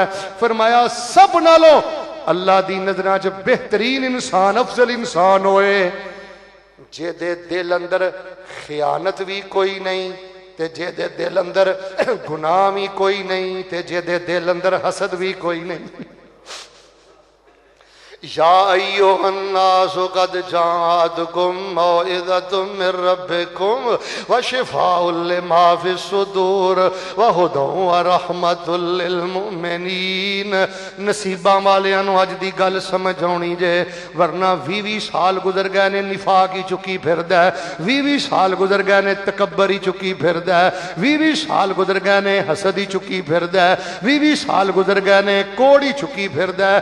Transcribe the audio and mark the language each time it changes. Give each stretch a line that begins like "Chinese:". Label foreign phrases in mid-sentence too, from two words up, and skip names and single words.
Punjabi: ਫ਼ਰਮਾਇਆ ਸਭ ਨਾਲੋਂ ਅੱਲਾਹ ਦੀ ਨਜ਼ਰਾਂ ਚ ਬਿਹਤਰੀਨ ਇਨਸਾਨ ਅਫ਼ਜ਼ਲ ਇਨਸਾਨ ਹੋਏ ਜੇਦੇ ਦਿਲ ਅੰਦਰ ਖ਼ਿਆਨਤ ਭੀ ਕੋਈ ਨਹੀਂ ਤੇ ਜੇਦੇ ਦਿਲ ਅੰਦਰ ਗੁਨਾਹ ਭੀ ਕੋਈ ਨਹੀਂ ਤੇ ਜੇਦੇ ਦਿਲ ਅੰਦਰ ਹਸਦ ਭੀ ਕੋਈ ਨਹੀਂ।
Arabic: يا أيها الناس قد جاءتكم موعظة من ربكم وشفاء لما في الصدور وهدى ورحمة للمؤمنين.
Punjabi: ਨਸੀਬਾਂ ਵਾਲੀਆਂ ਨੂੰ ਅੱਜ ਦੀ ਗੱਲ ਸਮਝ ਆਉਣੀ ਜੇ, ਵਰਨਾ 20-20 ਸਾਲ ਗੁਜ਼ਰ ਗਏ ਨੇ ਨਿਫ਼ਾਕ ਹੀ ਚੁੱਕੀ ਫਿਰਦਾ ਹੈ, 20-20 ਸਾਲ ਗੁਜ਼ਰ ਗਏ ਨੇ ਤਕੱਬਰ ਹੀ ਚੁੱਕੀ ਫਿਰਦਾ ਹੈ, 20-20 ਸਾਲ ਗੁਜ਼ਰ ਗਏ ਨੇ ਹਸਦ ਹੀ ਚੁੱਕੀ ਫਿਰਦਾ ਹੈ, 20-20 ਸਾਲ ਗੁਜ਼ਰ ਗਏ ਨੇ ਕੋੜ੍ਹ ਹੀ ਚੁੱਕੀ ਫਿਰਦਾ ਹੈ।